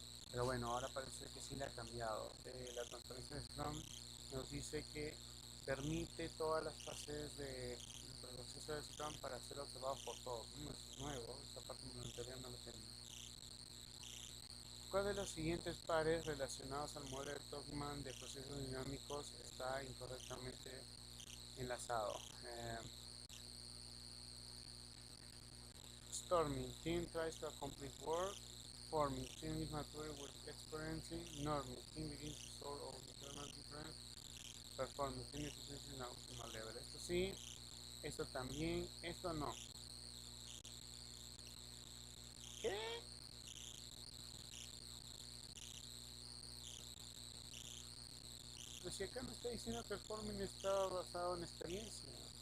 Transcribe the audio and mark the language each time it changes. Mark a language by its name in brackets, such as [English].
[Spanish] Pero bueno, ahora parece que sí le ha cambiado. La transparencia de Scrum nos dice que permite todas las fases del proceso de Scrum para ser observados por todos. Es nuevo, esta parte monitoría no lo tenemos. ¿Cuál de los siguientes pares relacionados al modelo de Topman de procesos dinámicos está incorrectamente enlazado? [English] Storming, team tries to accomplish work. Forming, team is mature with experiencing. Norming, team begins to solve all internal difference. Performing, team is in a optimal level. [Spanish] Esto sí, esto también, esto no. ¿Qué? Pues si acá me está diciendo que el forming estaba basado en experiencia.